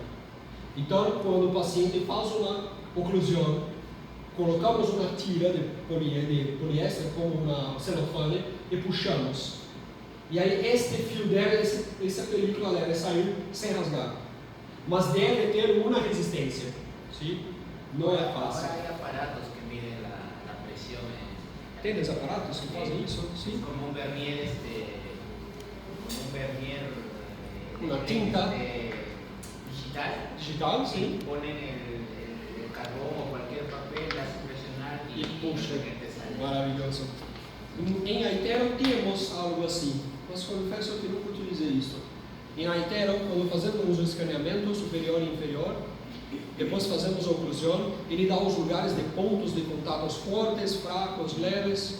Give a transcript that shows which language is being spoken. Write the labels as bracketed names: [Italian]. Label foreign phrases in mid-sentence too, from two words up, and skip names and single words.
[Portuguese] Então, quando o paciente faz uma oclusão, colocamos uma tira de poliéster como uma celofane e puxamos. E aí este fio essa película deve sair sem rasgar. Mas deve ter uma resistência. Sim? Não é fácil. [Spanish] Ahora hay aparatos que miden la presión Tienes aparatos que [Portuguese] fazem isso? Sim. [Spanish] Como un vernier, Una tinta digital, [Portuguese] sim. [Spanish] ponen el carbón o cualquier papel, la hacen presionar [Portuguese] E puxa. [Spanish] la gente sale. [Portuguese] Maravilhoso. Em Aitero temos algo assim, mas confesso que nunca utilizei isso. Em Aitero, quando fazemos o escaneamento superior e inferior, depois fazemos a oclusão, ele dá os lugares de pontos de contatos fortes, fracos, leves.